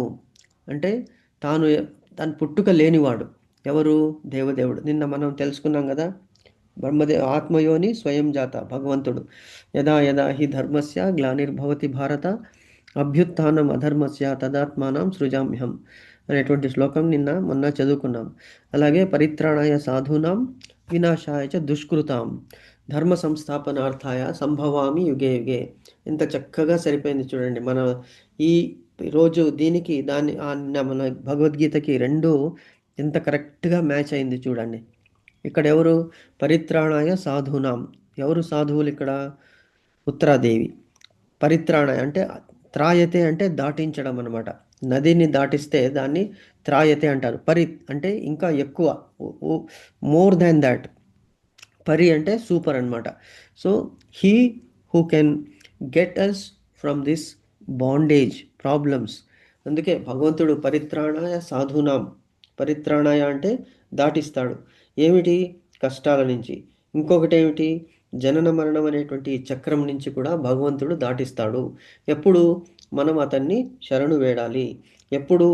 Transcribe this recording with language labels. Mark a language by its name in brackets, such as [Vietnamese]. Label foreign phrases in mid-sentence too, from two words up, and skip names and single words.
[Telugu] అంటే తాను తను పుట్టుక లేనివాడు. ఎవరు? దేవదేవుడు. నిన్న మనం తెలుసుకున్నాం కదా, [Sanskrit] ఆత్మయోని స్వయం జాత [Telugu] భగవంతుడు. [Sanskrit] యదా యదా హి ధర్మస్య గ్లానిర్భవతి భారత అభ్యుత్థానం అధర్మస్య తదాత్మానం సృజామ్యహం [Telugu] అనేటువంటి శ్లోకం మొన్న చదువుకున్నాం. [Sanskrit] అలాగే పరిత్రాణాయ సాధూనాం వినాశాయ చ దుష్కృతాం ధర్మ సంస్థాపనార్థాయ సంభవామి యుగే యుగే. [Telugu] ఎంత చక్కగా సరిపోయింది చూడండి. మన ఈ రోజు దీనికి దాన్ని మన భగవద్గీతకి రెండు ఎంత కరెక్ట్గా మ్యాచ్ అయింది చూడండి. ఇక్కడ ఎవరు? [Sanskrit] పరిత్రాణాయ సాధూనాం. [Telugu] ఎవరు సాధువులు ఇక్కడ? ఉత్తరాదేవి. పరిత్రాణాయ అంటే త్రాయతే అంటే దాటించడం అనమాట. నదిని దాటిస్తే దాన్ని త్రాయతే అంటారు. అంటే ఇంకా ఎక్కువ, [English] more than that. [Telugu] పరి అంటే సూపర్ అనమాట. [English] So he who can get us from this bondage problems. [Telugu] అందుకే భగవంతుడు [Sanskrit] పరిత్రాణాయ సాధూనాం. [Telugu] పరిత్రాణాయ అంటే దాటిస్తాడు. ఏమిటి? కష్టాల నుంచి. ఇంకొకటి ఏమిటి? జనన మరణం అనేటువంటి చక్రం నుంచి కూడా భగవంతుడు దాటిస్తాడు. ఎప్పుడు? మనం అతన్ని శరణు వేడాలి. ఎప్పుడు?